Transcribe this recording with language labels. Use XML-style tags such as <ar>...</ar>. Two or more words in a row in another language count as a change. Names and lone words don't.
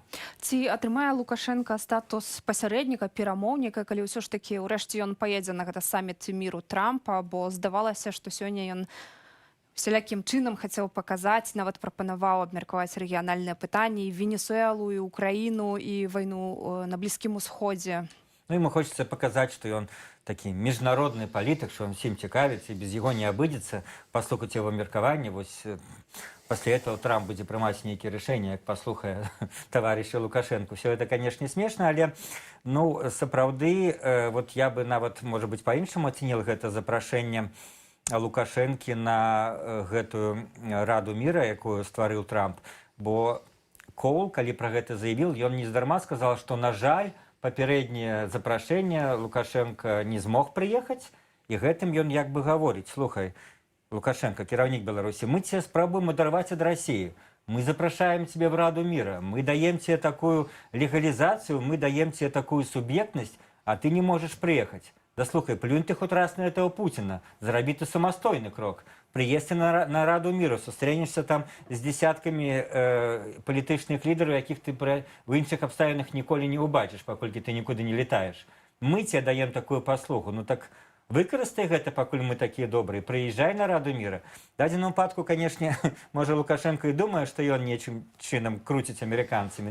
<be>Ці атрымае Лукашенка статус пасярэдніка, перамоўніка, калі ўсё ж такі ўрэшце ён паедзе на гэта саміт міру Трампа, бо здавалася, што сёння ён всялякім чынам хацеў паказаць, нават прапанаваў абмеркаваць рэгіянальныя пытанні, і Венесуэлу, і Украіну, і вайну на Блізкім Усходзе. Ну,</be> <ru>ему хочется показать,</ru> <be>что он такі міжнародны палітык, што он всім цікавіцца, і без яго не абыдзецца, паслухаць яго меркаванне. Вось пасля этого Трамп будзе прымаць нейкія рашэнні, як паслухае таварыша Лукашенко.</be> <ru>Все это, конечно, смешна,</ru> <be>але, ну, сапраўды, вот я бы нават, можа быць, па-іншаму ацэніў гэта запрашэнне Лукашэнкі на гэтую Раду міра, якую стварыў Трамп, бо Коул, калі пра гэта заявіў, ён нездарма сказал, што, на жаль, папярэдняе запрашэнне Лукашенко не змог прыехаць, і гэтым ён як бы гаворыць: слухай, Лукашенко, кіраўнік Беларусі, мы тебе спрабуем адарваць ад Расіі, мы запрашаем тебе</be> <ru>в Раду мира, мы даем тебе такую легализацию, мы даем тебе такую субъектность, а ты не можешь приехать. Да слухай, плюнь ты хоть раз на этого Путина,</ru> <be>зараби ты самостойный крок.</be> <ru>Приезд на Раду мира,</ru> <be>сустрэнешься там с десятками палітычных лідараў, якіх ты в іншых абставінах ніколі не убачыш, паколькі ты нікуды не летаешь.</be> <ru>Мы тебе даем такую послугу,</ru> <be>ну так выкарыстай гэта, пакуль мы такія добрыя, прыязджай на Раду міра. В дадзеным выпадку, канешне, можа Лукашенко і думае, што ён нечым чынам круціць амерыканцамі.</be>